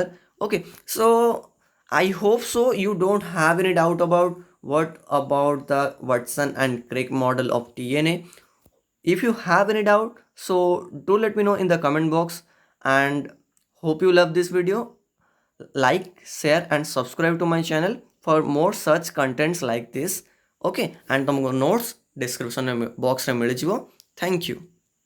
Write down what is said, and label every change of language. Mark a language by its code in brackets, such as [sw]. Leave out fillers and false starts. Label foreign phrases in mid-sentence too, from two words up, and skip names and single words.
[en] okay so I hope so you don't have any doubt about what about the Watson and Crick model of DNA। if you have any doubt so do let me know in the comment box, and hope you love this video। like share and subscribe to my channel for more such contents like this। okay and तुमको notes description box [or] ରେ ମିଳି ଯିବ। [en] thank you।